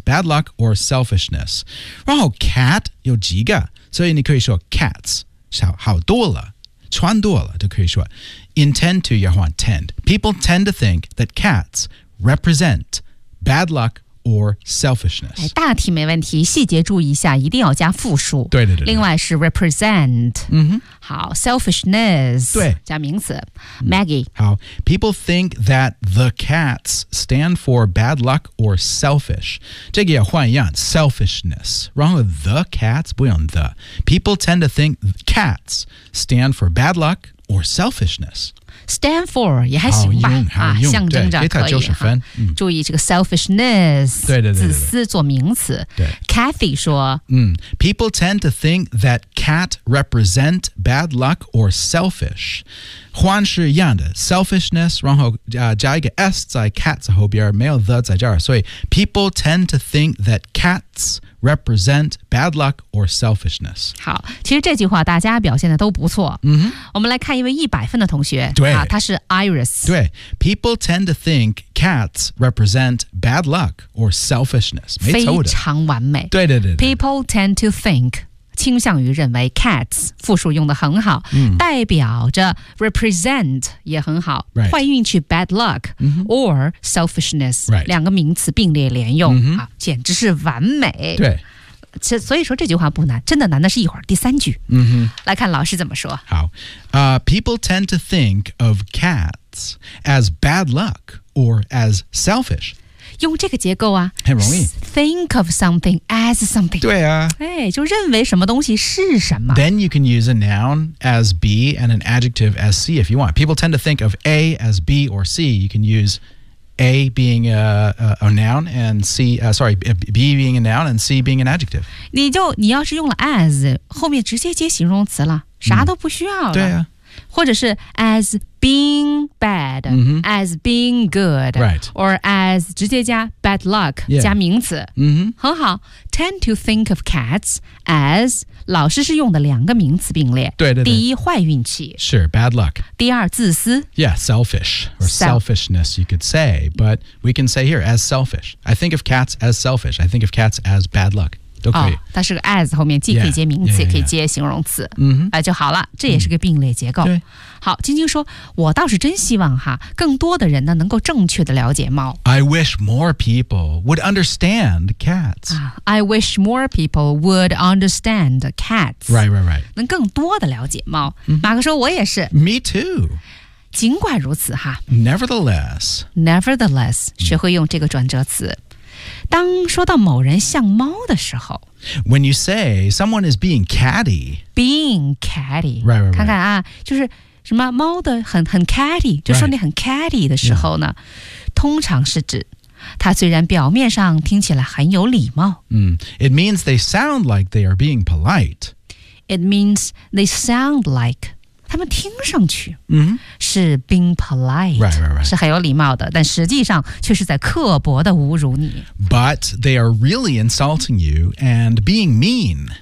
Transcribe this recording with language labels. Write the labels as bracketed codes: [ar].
[zh] Bad luck or selfishness. 然后 cat 有几个所以你可以说 cats 好多了穿多了都可以说 intend to 要换 tend. [en] People tend to think that cats represent bad luckOr selfishness. [zh] 大体没问题，细节注意一下，一定要加复数。对对 对, 对。另外是 represent。嗯哼。 [en] 好 ，selfishness。 [zh] 对。加名词 ，Maggie。 [en] 好 ，people think that the cats stand for bad luck or selfish。 [zh] 这个也换一样 ，selfishness。然后 the cats 不用 the。 [en] People tend to think cats stand for bad luck or selfishness。 [zh] Stand for 也还行吧象征着可以分、嗯、注意这个 selfishness 对对对对对自私做名词对 Kathy 说、 [en] People tend to think that cat represent bad luck or selfish 换是一样的 selfishness 然后、加一个 s 在 cat 在后边没有 the 在这儿所以 people tend to think that catsrepresent bad luck or selfishness. [zh] 好其实这句话大家表现的都不错。嗯、mm-hmm. 我们来看一位100分的同学。对。他是 Iris。对。 [en] People tend to think cats represent bad luck or selfishness. [zh] 非常完美。对对 对, 对。 People tend to think, 倾向于认为 cats, 复数用得很好、代表着 represent 也很好。 [en] Right. [zh] 坏运气 bad luck,、 mm-hmm. [en] or selfishness,、 right. [zh] 两个名词并列连用。嗯、mm-hmm.。简直是完美对所以说这句话不难真的难的是一会儿第三句、 mm-hmm. 来看老师怎么说 [en] 好、People tend to think of cats as bad luck or as selfish [zh] 用这个结构啊很容易 [en] Think of something as something [zh] 对啊、哎、就认为什么东西是什么 [en] Then you can use a noun as B and an adjective as C if you want People tend to think of A as B or C You can useA being a noun and C,、sorry, B being a noun and C being an adjective. [zh] 你要是用了 as, 后面直接接形容词了啥都不需要了。对啊。 [en] 或者是 as being bad,、 mm-hmm. as being good,、 right. or as 直接加 bad luck,、 yeah. [zh] 加名词。 Mm-hmm. 很好 , tend to think of cats as 老师是用的两个名词并列。对对对。第一坏运气。 [en] Sure, bad luck. [zh] 第二自私。 [en] Yeah, selfish, or selfishness you could say, but we can say here as selfish. I think of cats as selfish. I think of cats as bad luck. [zh] 都可以、哦、它是个 as 后面既可以接名词 [en] yeah, yeah, yeah. [zh] 也可以接形容词、 mm-hmm. 就好了这也是个并列结构、 mm-hmm. 好晶晶说我倒是真希望哈更多的人呢能够正确的了解猫 [en] I wish more people would understand cats、 I wish more people would understand cats Right, right, right [zh] 能更多的了解猫、 mm-hmm. 马克说我也是 [en] Me too [zh] 尽管如此哈 [en] Nevertheless [zh] Nevertheless 学会用这个转折词当说到某人像猫的时候 [en] When you say someone is being catty Being catty right, right, right. [zh] 看看啊就是什么猫的 很 catty 就说你很 catty 的时候呢、 [en] right. [zh] 通常是指它虽然表面上听起来很有礼貌、 [en] It means they sound like they are being polite It means they sound like 他们听上去、 mm-hmm. 是 being polite right, right, right. [zh] 是很有礼貌的但实际上却是在刻薄的侮辱你 [en] But they are really insulting you and being mean